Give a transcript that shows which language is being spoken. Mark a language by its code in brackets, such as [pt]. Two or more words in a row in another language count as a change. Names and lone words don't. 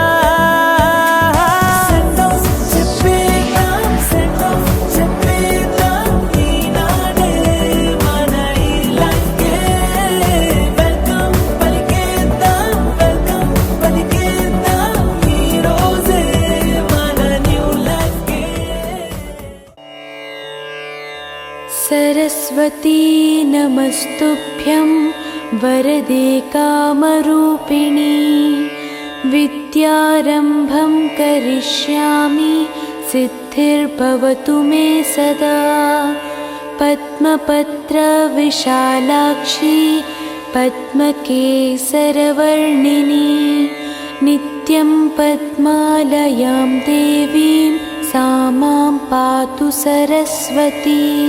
[te] చెప్పేద్దాం ఈనాడే మన ఈ లైఫ్కే వెల్కమ్ పలికేద్దాం ఈ రోజే మన [en] new life. [sa] सरस्वती नमस्तुभ्यं वरदे कामरूपिणी, विद्यारम्भं करिष्यामि सिद्धिर्भवतु मे सदा, पद्मपत्रविशालाक्षी पद्मकेसरवर्णिनी नित्यं पद्मालयां देवीं सा मां पातु सरस्वती।